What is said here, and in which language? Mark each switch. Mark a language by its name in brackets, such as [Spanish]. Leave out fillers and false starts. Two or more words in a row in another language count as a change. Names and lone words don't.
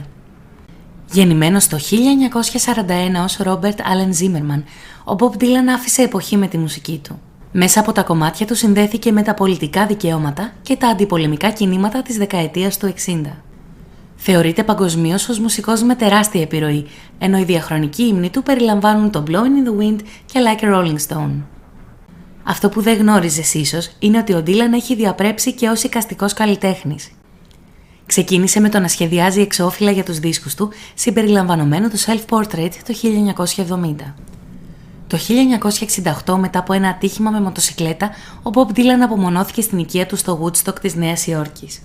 [Greek] Γεννημένος το 1941 ως Robert Allen Zimmerman, ο Bob Dylan άφησε εποχή με τη μουσική του. Μέσα από τα κομμάτια του συνδέθηκε με τα πολιτικά δικαιώματα και τα αντιπολεμικά κινήματα της δεκαετίας του 60. Θεωρείται παγκοσμίως ως μουσικός με τεράστια επιρροή, ενώ οι διαχρονικοί ύμνοι του περιλαμβάνουν το Blowing in the Wind και Like a Rolling Stone. Αυτό που δεν γνώριζες ίσως είναι ότι ο Dylan έχει διαπρέψει και ως εικαστικός καλλιτέχνης. Ξεκίνησε με το να σχεδιάζει εξώφυλλα για τους δίσκους του, συμπεριλαμβανομένου του Self-Portrait το 1970. Το 1968, μετά από ένα ατύχημα με μοτοσικλέτα, ο Bob Dylan απομονώθηκε στην οικία του στο Woodstock της Νέας Υόρκης.